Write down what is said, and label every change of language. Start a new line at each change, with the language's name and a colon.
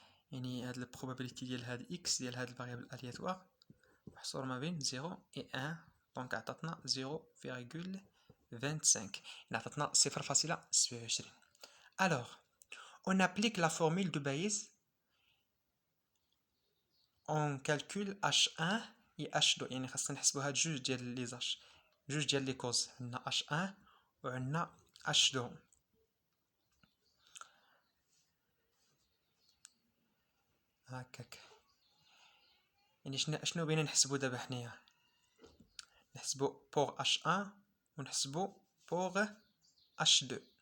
Arabic: يعني هاد البروبابيليتي ديال هاد اكس ديال هاد الفاريابل الياتوار محصور ما بين 0 و 1، دونك عطاتنا 0.25، يعني عطاتنا 0.27.
French: alors on applique la formule de Bayes, on calcule h1 et h2.
Arabic: يعني خاصنا نحسبوا هاد جوج ديال لي زاش، جوج ديال لي كوز، عندنا h1 وعندنا h2. هكاك يعني شنو بغينا نحسبوا دابا حنايا؟ نحسبوا بوغ h1 ونحسبوا بوغ h2.